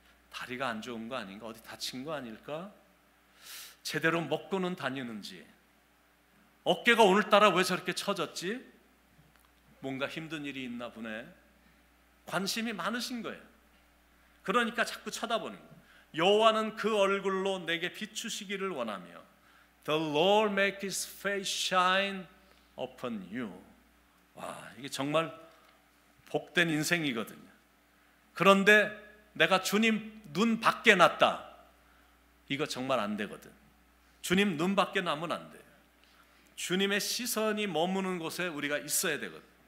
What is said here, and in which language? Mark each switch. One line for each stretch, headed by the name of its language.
Korean: 다리가 안 좋은 거 아닌가? 어디 다친 거 아닐까? 제대로 먹고는 다니는지, 어깨가 오늘따라 왜 저렇게 처졌지? 뭔가 힘든 일이 있나 보네. 관심이 많으신 거예요. 그러니까 자꾸 쳐다보는 거예요. 여호와는 그 얼굴로 내게 비추시기를 원하며
English: The Lord make His face shine upon you.
Korean: 와, 이게 정말 복된 인생이거든요. 그런데 내가 주님 눈 밖에 놨다, 이거 정말 안 되거든. 주님 눈 밖에 나면 안 돼요. 주님의 시선이 머무는 곳에 우리가 있어야 되거든.